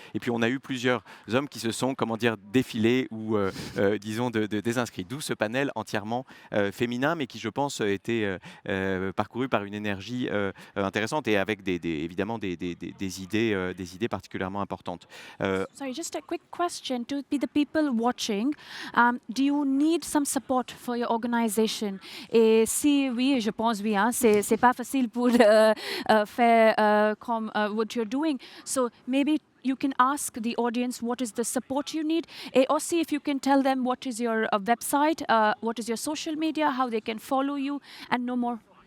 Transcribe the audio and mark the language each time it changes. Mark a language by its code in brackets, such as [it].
[fr] Et puis on a eu plusieurs hommes qui se sont, défilés ou disons désinscrits, d'où ce panel entièrement féminin, mais qui je pense était parcouru par une énergie intéressante et avec évidemment des idées particulièrement importantes. [en] Sorry, just a quick question to the people watching. Do you need some support for your organization? [fr] Et si oui, je pense oui, hein, c'est pas facile pour faire comme [en] what you're doing. So maybe you can ask the audience what is the support you need, and also if you can tell them what is your website, what is your social media, how they can follow you and know more.